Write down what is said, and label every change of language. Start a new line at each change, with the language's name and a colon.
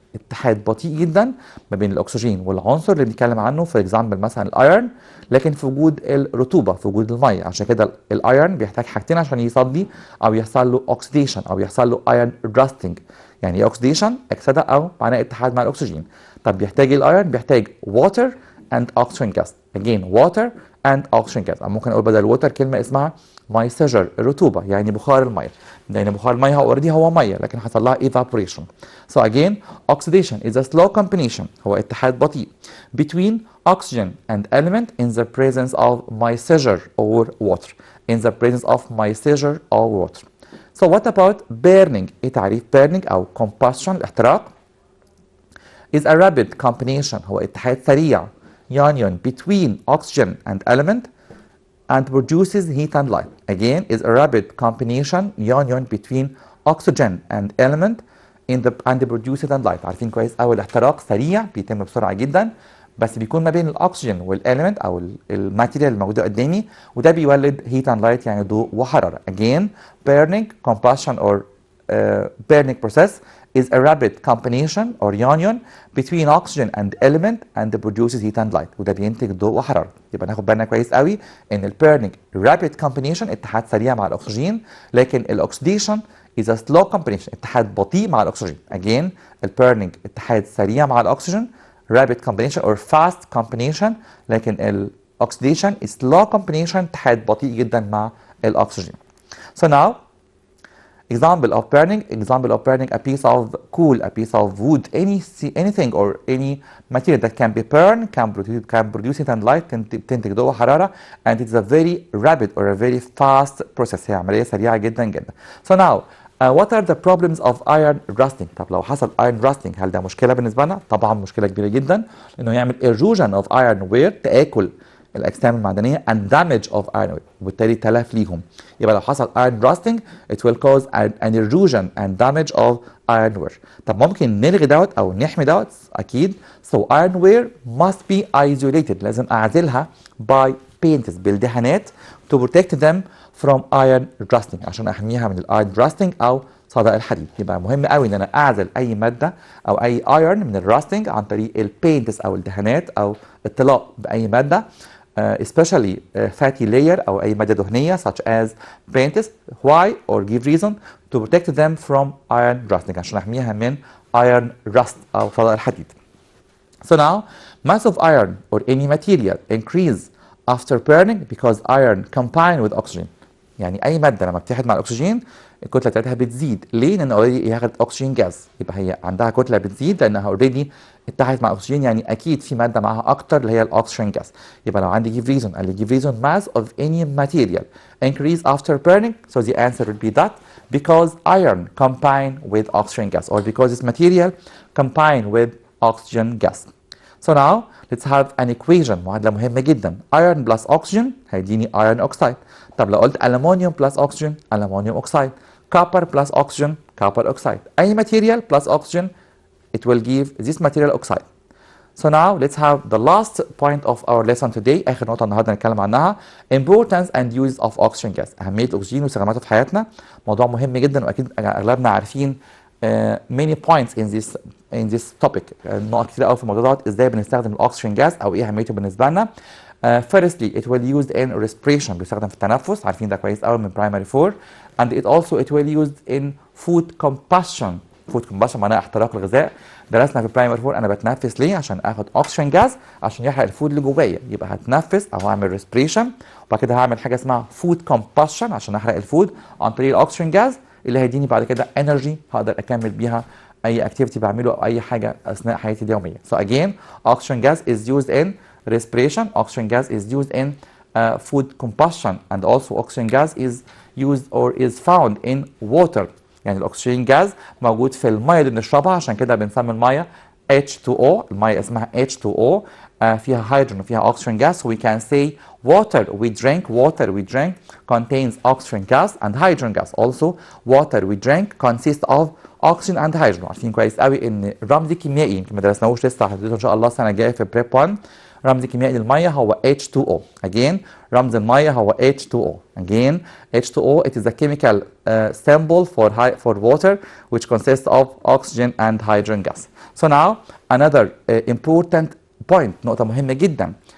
Arabic: اتحاد بطيء جدا ما بين الاكسجين والعنصر اللي بنتكلم عنه في اكزامبل مثلا الايرن، لكن في وجود الرطوبه، في وجود الميه. عشان كده الايرن بيحتاج حاجتين عشان يصدي او يحصل له اوكسيديشن او يحصل له ايرن راستنج. يعني ايه اوكسيديشن؟ اكسده او معناه اتحاد مع الاكسجين. طب بيحتاج ايه الايرن؟ بيحتاج ووتر اند اوكسجين جاز. اجين
English: water and oxygen gas,
Arabic: او ممكن اقول بدل ووتر كلمه اسمها مايسجر، الرطوبه يعني بخار الميه، لان بخار الميه اوريدي هو ميه لكن حصل لها evaporation.
English: So again oxidation is a slow combination،
Arabic: هو اتحاد بطيء
English: between oxygen and element in the presence of moisture or water. In the presence of moisture or water. So what about burning؟
Arabic: ايه تعريف
English: burning او combustion الاحتراق؟ is a rapid combination،
Arabic: هو اتحاد سريع
English: union between oxygen and element and produces heat and light. Again is a rapid combination union between oxygen and element and produces and light.
Arabic: عارفين كويس قوي الاحتراق سريع بيتم بسرعه جدا، بس بيكون ما بين الاكسجين والاليمنت او الماتيريال الموجوده قدامي، وده بيولد
English: heat and light
Arabic: يعني ضوء وحراره.
English: Again burning combustion or burning process is a rapid combination or union between oxygen and element and produces heat and light،
Arabic: وده بينتج ضوء وحراره. يبقى ناخد بالنا كويس قوي ان البيرنينج
English: rapid combination
Arabic: اتحاد سريع مع الاكسجين، لكن الاكسديشن
English: is a slow combination
Arabic: اتحاد بطيء مع الاكسجين. Again البيرنينج اتحاد سريع مع الاكسجين
English: rapid combination or fast combination،
Arabic: لكن الاكسديشن
English: is slow combination
Arabic: اتحاد بطيء جدا مع الاكسجين.
English: So now example of burning a piece of coal, a piece of wood, anything or any material that can be burned can produce heat and light،
Arabic: تنتج ضوء وحراره
English: and it's a very rapid or a very fast process،
Arabic: هي عمليه سريعه جدا جدا.
English: So now what are the problems of iron rusting؟
Arabic: طب لو حصل iron rusting هل ده مشكله بالنسبه لنا؟ طبعا مشكله كبيره جدا، لانه يعمل
English: erosion of iron ware،
Arabic: تاكل الاجسام المعدنيه
English: and damage of iron ware،
Arabic: وبالتالي تلف ليهم. يبقى لو حصل
English: iron rusting it will cause an erosion and damage of iron ware.
Arabic: طب ممكن نلغي دوت او نحمي دوت؟ اكيد.
English: So iron ware must be isolated،
Arabic: لازم اعزلها
English: by paints،
Arabic: بالدهانات
English: to protect them from iron rusting،
Arabic: عشان احميها من الايرون راستنج او صدأ الحديد. يبقى مهم قوي ان انا اعزل اي ماده او اي ايرون من الراستنج عن طريق البينتس او الدهانات او الطلاء باي ماده
English: especially fatty layer
Arabic: او اي ماده دهنيه
English: such as paints. Why or give reason to protect them from iron rusting،
Arabic: عشان احميها من
English: iron rust
Arabic: او صدأ الحديد.
English: So now mass of iron or any material increase after burning because iron combine with oxygen.
Arabic: يعني اي ماده لما بتتحد مع الاكسجين الكتله بتاعتها بتزيد. ليه؟ لان اوريدي هي اخذت اكسجين جاز، يبقى هي عندها كتله بتزيد لانها اوريدي اتحدت مع الاكسجين، يعني اكيد في ماده معاها اكتر اللي هي الاكسجين جاز. يبقى لو عندي
English: give reason
Arabic: قال لي
English: give reason mass of any material increase after burning، so the answer would be that because iron combine with oxygen gas or because this material combine with oxygen gas. So now let's have an equation،
Arabic: معادلة مهمة جدا.
English: iron plus oxygen هيديني iron oxide.
Arabic: طب لو قلت
English: aluminium plus oxygen aluminium oxide. copper plus oxygen copper oxide. أي material plus oxygen it will give this material oxide. So now let's have the last point of our lesson today،
Arabic: آخر نقطة النهاردة نتكلم عنها
English: importance and use of oxygen gas،
Arabic: أهمية الأكسجين واستخداماته في حياتنا. موضوع مهم جدا وأكيد أغلبنا عارفين
English: many points in this topic،
Arabic: نقط كتير قوي في الموضوع ده، ازاي بنستخدم الاكسجين جاز او ايه اهميته بالنسبه لنا.
English: Firstly it will used in respiration،
Arabic: بيستخدم في التنفس، عارفين ده كويس قوي من primary 4.
English: and it will used in food combustion.
Arabic: food combustion معناها احتراق الغذاء. درسنا في primary 4 انا بتنفس ليه؟ عشان اخد اكسجين جاز عشان يحرق الفود اللي جوايا، يبقى هتنفس او هعمل respiration، وبعد كده هعمل حاجه اسمها food combustion عشان احرق الفود عن طريق الاكسجين جاز اللي هيديني بعد كده انرجي هقدر اكمل بيها اي اكتيفيتي بعمله او اي حاجه اثناء حياتي اليوميه.
English: So again oxygen gas is used in respiration، oxygen gas is used in food combustion and also oxygen gas is used or is found in water.
Arabic: يعني الاكسجين جاز موجود في الميه اللي بنشربها، عشان كده بنسمي الميه H2O، الميه اسمها H2O فيها هيدروجين وفيها oxygen gas.
English: So we can say water we drink contains oxygen gas and hydrogen gas. Also water we drink consists of oxygen and hydrogen.
Arabic: عارفين كويس قوي ان الرمز الكيميائي يمكن ما درسناهوش لسه، هتدرسوه ان شاء الله السنه الجايه في بريب 1. رمز كيميائي للميه هو H2O. Again رمز الميه هو H2O.
English: Again H2O it is a chemical symbol for water which consists of oxygen and hydrogen gas. So now another important point
Arabic: نقطة مهمة جدا.